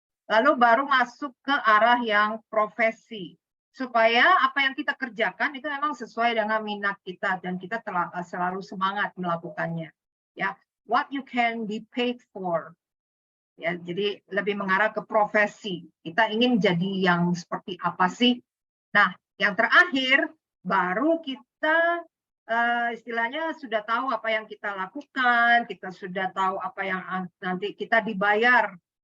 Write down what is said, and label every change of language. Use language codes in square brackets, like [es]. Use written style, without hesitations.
[id] Lalu baru masuk ke arah yang profesi, supaya apa yang kita kerjakan itu memang sesuai dengan minat kita dan kita selalu semangat melakukannya. [en] Ya, what you can be paid for. [id] Ya, jadi lebih mengarah ke profesi. Kita ingin jadi yang seperti apa sih? Nah, yang terakhir baru kita istilahnya sudah tahu apa yang kita lakukan, kita sudah tahu apa yang nanti kita dibayar.